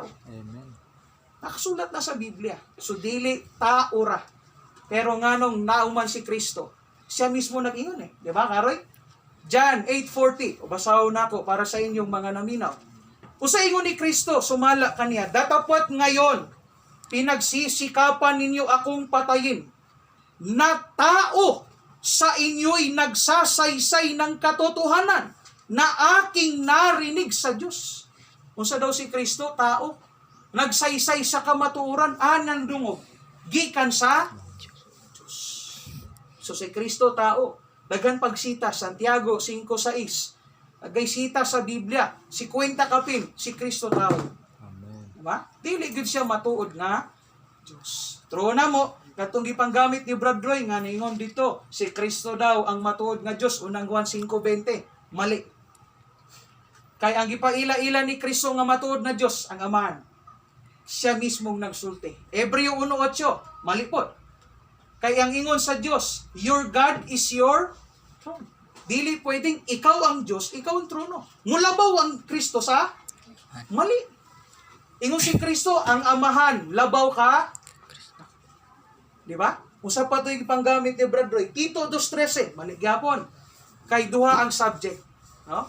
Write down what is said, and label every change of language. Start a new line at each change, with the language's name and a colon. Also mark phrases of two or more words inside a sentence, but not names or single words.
Cebuano: Amen. Nakasulat na sa Biblia. So dili tao ra. Pero nganong nauman si Kristo, siya mismo nag-ingon eh. Di ba, Karoy? John 8:40. O basaw na ko para sa inyong mga naminaw. Usa ingon ni Kristo, sumala kaniya,
Filipino: datapwat ngayon, pinagsisikapan ninyo akong patayin, na tao sa inyo'y nagsasaysay ng katotohanan na aking narinig sa Diyos.
Cebuano: Unsa daw si Kristo? Tao. Nagsaysay sa kamatuoran, anang dungog. Gikan sa Diyos. So si Kristo, tao. Daghan pagsita, Santiago 5:6. Nagaysita sa Biblia, 50 kapin, si Kristo tao. Amen. Diba? Dili gud siya matuod nga Diyos. True na mo, katong gipanggamit ni Brad Roy nga ningon dito, si Kristo daw ang matuod nga Diyos, unang Juan 5:20. Mali. Kay ang gipaila-ila ni Kristo nga matuod na Diyos, ang Amahan. Siya mismong nagsulti. Hebreo 1:8, mali po. Kay ang ingon sa Diyos,
English: your God is your throne.
Cebuano: Dili pwedeng ikaw ang Diyos, ikaw ang trono. Mulabaw ang Kristo sa mali. Ingon si Kristo, ang Amahan, labaw ka. Di ba? Usa pa ito yung panggamit ni Brad Roy. Tito 2:13, mali gyapon. Kay duha ang subject. No?